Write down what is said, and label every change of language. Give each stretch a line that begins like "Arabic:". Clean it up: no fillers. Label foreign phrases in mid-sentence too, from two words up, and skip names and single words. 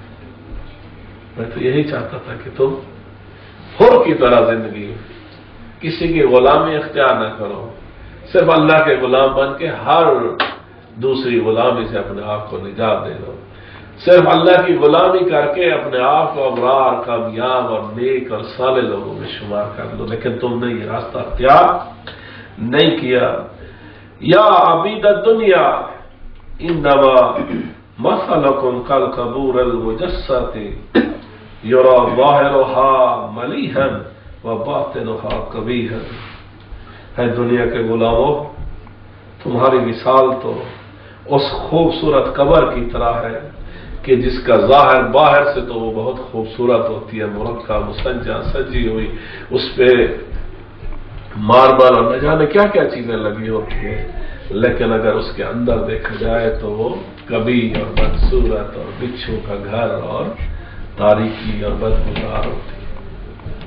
Urdu: میں تو یہی چاہتا تھا کہ تم حر کی طرح زندگی، کسی کی غلامی اختیار نہ کرو، صرف اللہ کے غلام بن کے ہر دوسری غلامی سے اپنے آپ کو نجات دے دو، صرف اللہ کی غلامی کر کے اپنے آپ کو ابرار، کامیاب اور نیک اور صالح لوگوں میں شمار کر لو، لیکن تم نے یہ راستہ اختیار نہیں کیا۔
Arabic: یا عبید الدنیا إنما مثلكم كالقبور المجصصة يرى ظاهرها مليحا وباطنها قبيحا.
Urdu: اے دنیا کے غلاموں، تمہاری مثال تو اس خوبصورت قبر کی طرح ہے کہ جس کا ظاہر باہر سے تو وہ بہت خوبصورت ہوتی ہے، مرقع مسجع سجی ہوئی، اس پہ ماربل اور نہ جانے کیا کیا چیزیں لگی ہوتی ہے، لیکن اگر اس کے اندر دیکھا جائے تو وہ کبھی اور بدصورت اور بچھو کا گھر اور تاریکی اور بدبودار ہوتی ہے.